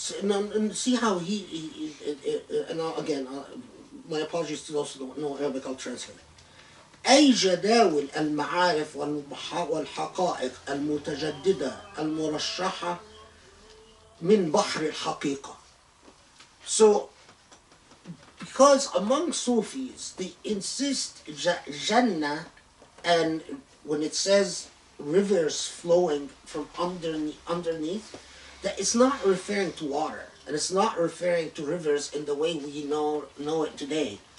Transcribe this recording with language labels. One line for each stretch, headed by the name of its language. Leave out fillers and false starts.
English: And see how he and again, my apologies to those who don't know Arabic, I'll translate.
Arabic: أي جداول المعارف والحقائق المتجددة المرشحة من بحر الحقيقة.
English: So, because among Sufis, they insist Jannah, and when it says rivers flowing from underneath, that it's not referring to water, and it's not referring to rivers in the way we know it today.